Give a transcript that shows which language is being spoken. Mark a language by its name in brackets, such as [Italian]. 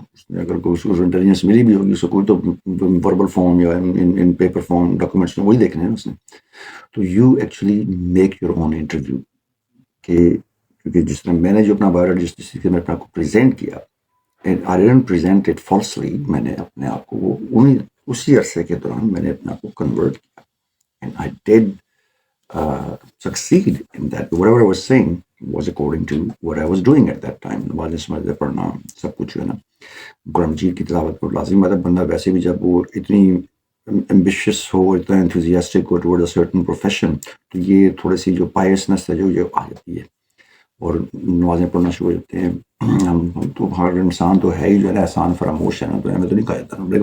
[Urdu] اس نے اگر کوئی اس کو انٹیلیجنس ملی بھی ہوگی اس کو، کوئی تو وربل فارم یا ان پیپر فارم ڈاکومنٹس میں وہی دیکھنے ہیں اس نے. تو [English] You actually make your own interview. [Urdu] کیونکہ جس طرح میں نے جو اپنا بایو ڈیٹا جس طریقے میں اپنے آپ کو پریزنٹ کیا، [English] I didn't present it falsely. [Urdu] میں نے اپنے آپ کو وہ اسی عرصے کے دوران میں نے اپنے آپ کو کنورٹ کیا. [English] And I did succeed in that. Whatever I was saying was according to what I was doing at that time. [Urdu] نماز سمجھ پڑھنا سب کچھ جو ہے نا، قرآن مجید کی تلاوت پر لازم. مطلب بندہ ویسے بھی جب وہ اتنی ایمبیشیس ہو، اتنا enthusiastic ہو [English] toward a certain profession, [Urdu] تو یہ تھوڑی سی جو پائسنس ہے جو یہ آ جاتی ہے، اور نمازیں پڑھنا شروع ہو جاتے ہیں. ہم تو ہر انسان تو ہے ہی جو ہے نا احسان فراموش ہے نا، تو ہمیں تو نہیں کہا جاتا.